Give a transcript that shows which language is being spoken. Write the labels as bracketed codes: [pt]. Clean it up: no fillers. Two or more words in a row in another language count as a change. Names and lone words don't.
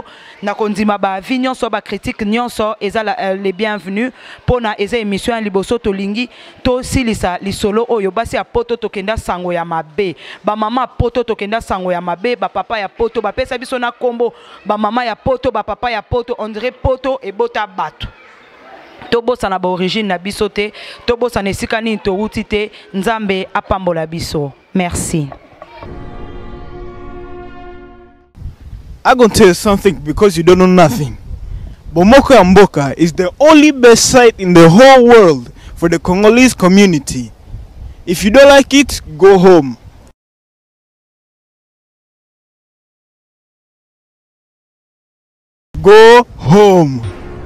[ln] na kondima ba avis nyonso ba critique nyonso eza [fr] les bienvenus [ln] pona eza émission ya liboso tolingi to silisa lisolo oyo basi ya poto tokenda sango ya mabe ba mama poto tokenda sango ya mabe ba papa ya poto ba pesa biso na kombo ba mama ya poto ba papa ya poto [fr] on dirait [ln] poto et bota bato tobosa na ba origine na biso te tobosa na esika nini touti te nzambe apambola biso. Merci. [en] I'm going to tell you something because you don't know nothing. Bomoko ya Mboka is the only best site in the whole world for the Congolese community. If you don't like it, go home. Go home.